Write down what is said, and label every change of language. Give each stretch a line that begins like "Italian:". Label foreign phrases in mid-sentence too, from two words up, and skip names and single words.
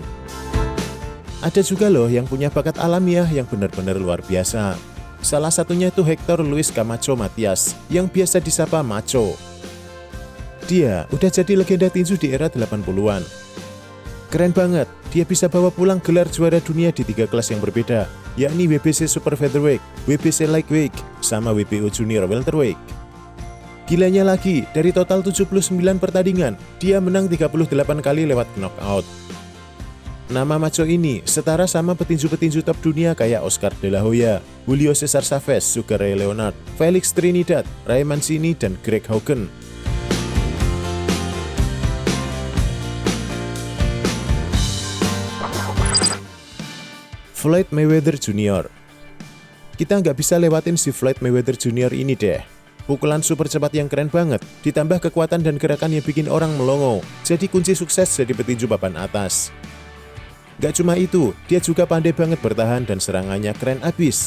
Indonesian: Ada juga loh yang punya bakat alamiah yang benar-benar luar biasa. Salah satunya itu Hector Luis Camacho Matias, yang biasa disapa Macho. Dia udah jadi legenda tinju di era 80-an. Keren banget, dia bisa bawa pulang gelar juara dunia di 3 kelas yang berbeda, yakni WBC Super Featherweight, WBC Lightweight, sama WBO Junior Welterweight. Gilanya lagi, dari total 79 pertandingan, dia menang 38 kali lewat knockout. Nama Macho ini setara sama petinju-petinju top dunia kayak Oscar De La Hoya, Julio Cesar Chavez, Sugar Ray Leonard, Felix Trinidad, Ray Mancini, dan Greg Haugen. Floyd Mayweather Jr. Kita nggak bisa lewatin si Floyd Mayweather Jr. ini deh. Pukulan super cepat yang keren banget, ditambah kekuatan dan gerakan yang bikin orang melongo, jadi kunci sukses jadi petinju papan atas. Gak cuma itu, dia juga pandai banget bertahan dan serangannya keren abis.